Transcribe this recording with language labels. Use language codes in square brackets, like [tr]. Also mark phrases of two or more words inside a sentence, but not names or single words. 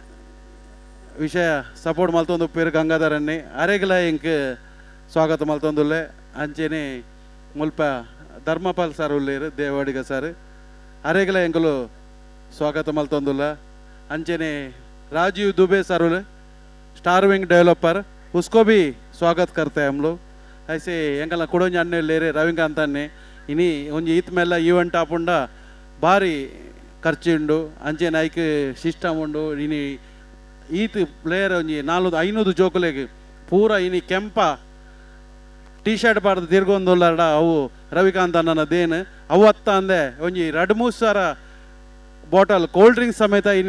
[tcy] ವಿಷಯ ಸಪೋರ್ಟ್ ಮಲ್ತೊಂದು ಪೇರು ಗಂಗಾಧರ ಅಣ್ಣೆ ಅರೆಗ್ಲ ಇಂಕ್ ಸ್ವಾಗತ ಮಲ್ತೊಂದುಲ್ಲೆ ಅಂಚೆನೆ ಮುಲ್ಪ ಧರ್ಮಪಾಲ್ ಸರ್ ಉಲ್ಲೇರು ದೇವಾಡಿಗ ಸರ್ ಅರೆಗ್ಲ ಎಂಕಲು ಸ್ವಾಗತ ಮಲ್ತೊಂದುಲ್ಲ अंचने [hi] राजीव दुबे सर स्टार विंग डेवलपर उसको भी स्वागत करते हैं हम लोग। [tcy] ऐसे ಎಂಕಲ್ನ ಕುಡೊಂಜಿ ಅಣ್ಣೆ ಲೇರೆ ರವಿಕಾಂತ್ ಅಣ್ಣೆ ಇನಿ ಒಂಜಿ ಈತ್ ಮೇಲ ಈವೆಂಟ್ ಆಪುಂಡ ಭಾರಿ ಖರ್ಚುಂಡು ಅಂಚೆನೆ ಐಕ್ ಸಿಸ್ಟಮ್ ಉಂಡು ಇನಿ ಈತ್ ಪ್ಲೇಯರ್ ಒಂಜಿ 400-500 ಜೋಕುಲೆಗ್ ಪೂರ ಇನಿ ಕೆಂಪ ಟಿ ಶರ್ಟ್ ಪಾಡ್ದು ತಿರ್ಗೊಂದುಲ್ಲಾಡ ಅವು ರವಿಕಾಂತ್ ಅಣ್ಣನ ದೇನು ಅವತ್ತ ಅಂದೆ ಒಂಜಿ 2-3 ಸಾವಿರ ಬಾಟಲ್ [en] cold drinks [tcy] ಸಮೇತ ಇನಿ